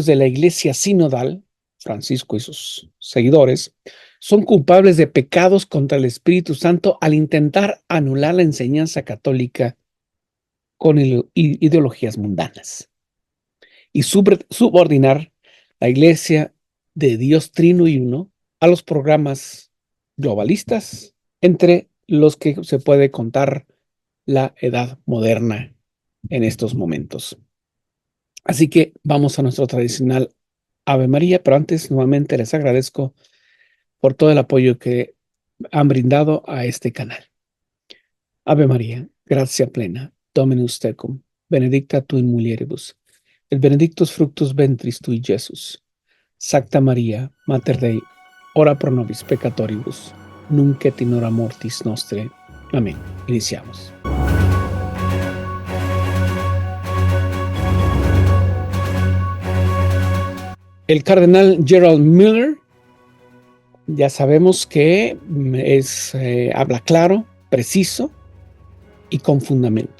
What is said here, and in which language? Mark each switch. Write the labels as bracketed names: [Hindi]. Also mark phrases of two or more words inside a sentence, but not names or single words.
[Spanish] de la iglesia sinodal, Francisco y sus seguidores, son culpables de pecados contra el Espíritu Santo al intentar anular la enseñanza católica con ideologías mundanas y subordinar la iglesia de Dios Trino y Uno a los programas globalistas, entre los que se puede contar la edad moderna en estos momentos. Así que vamos a nuestro tradicional Ave María, pero antes nuevamente les agradezco por todo el apoyo que han brindado a este canal. [Latin] Ave María, gracia plena, Dominus tecum, benedicta tu in mulieribus, et benedictus fructus ventris tui, Iesus. Sancta Maria, Mater Dei, ora pro nobis peccatoribus, nunc et in hora mortis nostre. [Spanish] Amén. Iniciamos. El cardenal Gerald Miller, ya sabemos que habla claro, preciso y con fundamento.